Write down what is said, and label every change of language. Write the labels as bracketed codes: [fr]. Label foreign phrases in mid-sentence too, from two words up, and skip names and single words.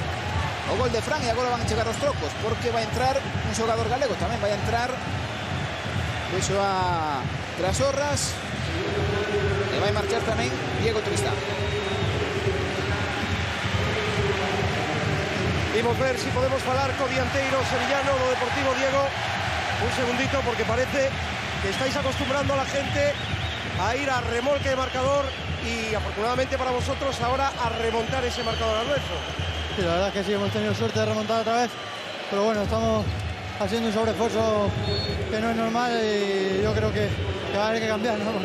[gl] O gol de Fran e agora van a chegar os trocos porque vai entrar un xogador galego, tamén vai entrar Vexo a Trasorras e vai marchar tamén Diego Tristán. Imos ver si podemos falar co dianteiro sevillano do Deportivo. [es] Diego, un segundito porque parece que estáis acostumbrando a la gente a ir a remolque de marcador y afortunadamente para vosotros ahora a remontar ese marcador al nuestro. Sí, la verdad es que sí, hemos tenido suerte de remontar otra vez, pero bueno, estamos haciendo un sobreesfuerzo que no es normal y yo creo que va a haber que cambiar, ¿no?